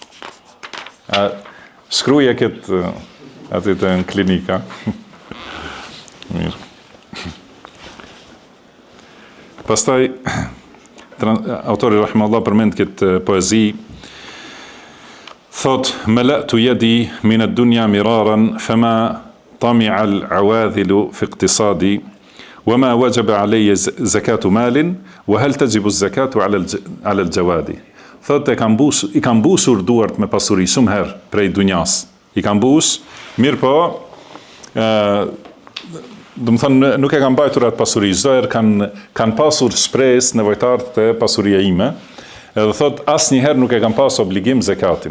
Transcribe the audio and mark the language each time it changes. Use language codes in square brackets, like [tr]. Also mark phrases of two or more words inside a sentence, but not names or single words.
[sq] Shkruaje këtë aty të në klinika. Mirë. Pastaj autori rahimahullah përmend këtë poezi, thot [ar] ملأت يدي من الدنيا مرارا فما طمع العواذل في اقتصادي وما وجبت علي زكاة مال وهل تجب الزكاة على الجواد. [sq] Thot i kanë mbusur duart me pasuri shumë herë prej dunjas. I kanë mbus, mirë po, do të thonë nuk e kanë mbajtur atë pasuri, çdo herë kanë pasur shpresë nevojtarë të pasuria ime, edhe thot asnjëherë nuk e kanë pas obligim zakatin.